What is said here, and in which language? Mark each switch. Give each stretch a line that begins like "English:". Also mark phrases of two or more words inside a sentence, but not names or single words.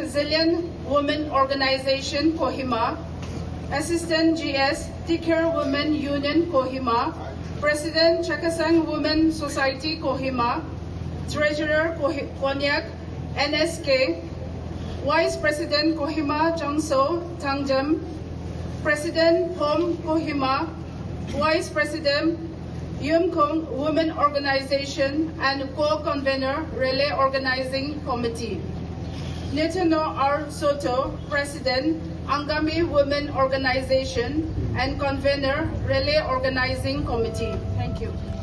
English: Zillion Women Organization Kohima, Assistant GS Tikar Women Union Kohima, President Chakasang Women Society Kohima, Treasurer Konyak NSK, Vice President Kohima Changso Tangjam, President Hom Kohima, Vice President Yumkong Women Organization, and co-convener Relay Organizing Committee. Netono R. Soto, President, Angami Women Organization, and convener Relay Organizing Committee. Thank you.